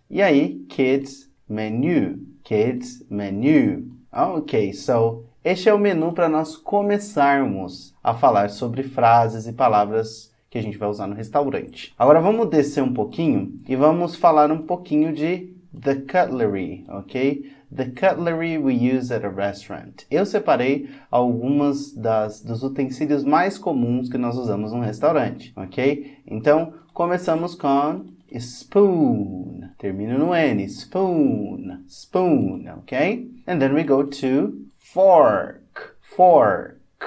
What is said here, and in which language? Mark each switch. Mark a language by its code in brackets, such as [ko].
[pt] E aí, [en] kids menu. Kids menu. Ok, so [pt] este é o menu para nós começarmos a falar sobre frases e palavras que a gente vai usar no restaurante. Agora vamos descer um pouquinho e vamos falar um pouquinho de the cutlery, ok? [en] The cutlery we use at a restaurant. [pt] Eu separei algumas dos utensílios mais comuns que nós usamos no restaurante, ok? Então, começamos com spoon. Termina no N. Spoon. Spoon, ok? [en] And then we go to fork. Fork.